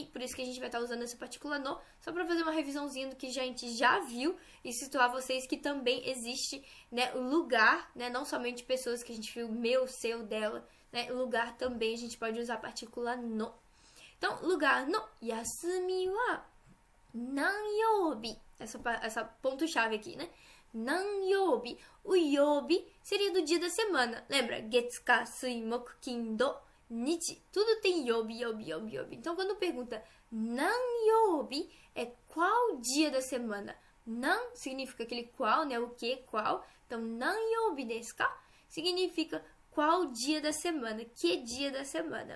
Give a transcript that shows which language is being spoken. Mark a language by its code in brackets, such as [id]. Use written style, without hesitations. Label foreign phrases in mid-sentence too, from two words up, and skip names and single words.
[pt] Por isso que a gente vai estar usando essa partícula no, só para fazer uma revisãozinha do que a gente já viu e situar vocês que também existe, né, o lugar, né? Não somente pessoas que a gente viu, meu, seu, dela, né? Lugar também a gente pode usar a partícula no. Então, lugar [ja] の休みは何曜日. [pt] Essa ponto-chave aqui, né? Nanyoubi. O yobi seria do dia da semana. Lembra? [ja] 月、火、水、木、金, 土、日. [pt] Tudo tem yobi. Então, quando pergunta nanyoubi, é qual dia da semana? Nan significa aquele qual, né? O que, qual. Então, [ja] 何曜日ですか [pt] significa qual dia da semana. Que dia da semana?